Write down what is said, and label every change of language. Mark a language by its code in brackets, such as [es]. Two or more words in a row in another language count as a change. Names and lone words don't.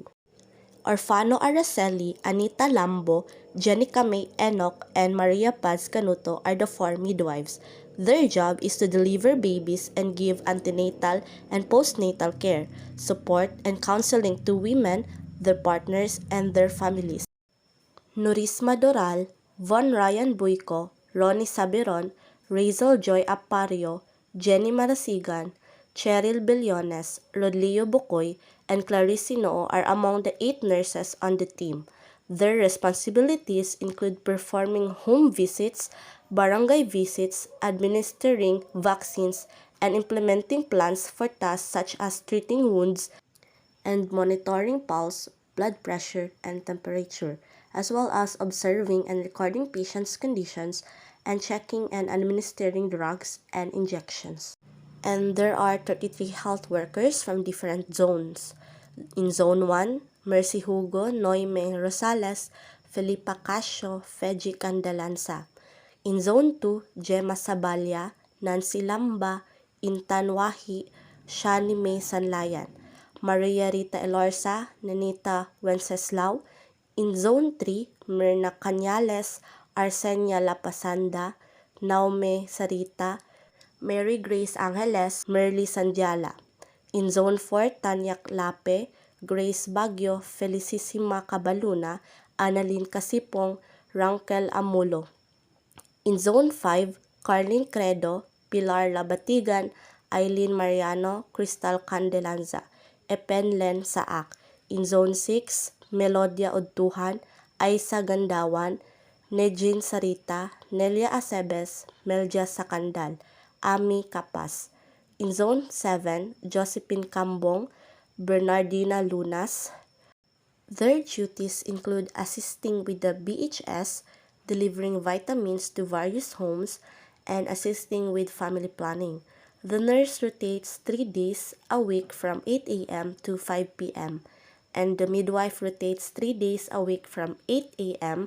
[en] Orfano Araceli, Anita Lambo, Jenica May Enoch, and Maria Paz Canuto are the 4 midwives. Their job is to deliver babies and give antenatal and postnatal care, support, and counseling to women, their partners, and their families. Nurisma Doral, Von Ryan Buico, Ronnie Saberon, Razel Joy Apario, Jenny Marasigan, Cheryl Billones, Rodlio Bukoy, and Clarice Noo are among the 8 nurses on the team. Their responsibilities include performing home visits, barangay visits, administering vaccines, and implementing plans for tasks such as treating wounds and monitoring pulse, blood pressure, and temperature, as well as observing and recording patients' conditions and checking and administering drugs and injections. And there are 33 health workers from different zones. In Zone 1, Mercy Hugo, Noime Rosales, Felipa Casio, Feji Candalanza. In Zone 2, Gemma Sabalya, Nancy Lamba, Intan Wahi, Shani May Sanlayan, Maria Rita Elorza, Nanita Wenceslao. In Zone 3, Myrna Cañales, Arsenia Lapasanda, Naume Sarita, Mary Grace Angeles, Merly Sandiala. In Zone 4, Tanya Lape, Grace Bagyo, Felicissima Cabaluna, Annalyn Casipong, Rankel Amulo. In Zone 5, Carlin Credo, Pilar Labatigan, Eileen Mariano, Crystal Candelanza, Epen Len Saak. In Zone 6, Melodia Udtuhan, Aisa Gandawan, Nejin Sarita, Nelia Acebes, Melja Sakandal, Ami Kapas. In Zone 7, Josephine Cambong, Bernardina Lunas. Their duties include assisting with the BHS, delivering vitamins to various homes, and assisting with family planning. The nurse rotates 3 days a week from 8 a.m. to 5 p.m., and the midwife rotates 3 days a week from 8 a.m.